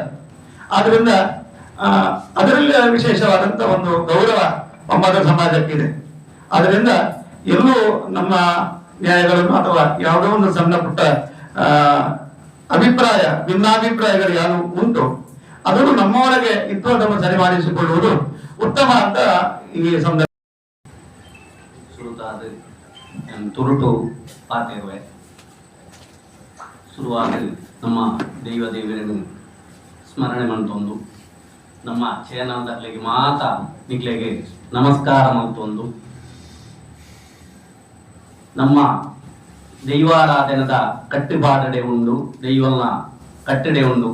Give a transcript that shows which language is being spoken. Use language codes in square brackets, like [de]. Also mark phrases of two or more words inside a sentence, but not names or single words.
[kn] ಆದ್ರಿಂದ ಅದರಲ್ಲಿ ವಿಶೇಷವಾದಂತ ಒಂದು ಗೌರವ ಪಂಬದ ಸಮಾಜಕ್ಕಿದೆ. ಆದ್ರಿಂದ ಎಲ್ಲೂ ನಮ್ಮ ನ್ಯಾಯಗಳನ್ನು ಅಥವಾ ಯಾವುದೋ ಒಂದು ಸಣ್ಣ ಪುಟ್ಟ ಅಭಿಪ್ರಾಯ, ಭಿನ್ನಾಭಿಪ್ರಾಯಗಳು ಯಾರು ಉಂಟು ಅದನ್ನು ನಮ್ಮ ಒಳಗೆ ಇದ್ದು ಅದನ್ನು ಸರಿ ಮಾಡಿಸಿಕೊಳ್ಳುವುದು ಉತ್ತಮ ಅಂತ ಈ ಸಂದರ್ಭ [tcy] ತುರುಟು ಪಾತಿರುವೆ ಶುರುವಾದ ನಮ್ಮ ದೇವರನ್ನು ಸ್ಮರಣೆ ಮಂತೊಂದು ನಮ್ಮ ಚೇನಲ್ದಕ್ಲೆಗೆ ಮಾತ ನಿಕ್ಲೆಗೆ ನಮಸ್ಕಾರ ಮಂತೊಂದು ನಮ್ಮ ದೈವಾರಾಧನದ ಕಟ್ಟುಪಾಡಡೆ ಉಂಡು, ದೈವನ ಕಟ್ಟಡೆ ಉಂಡು.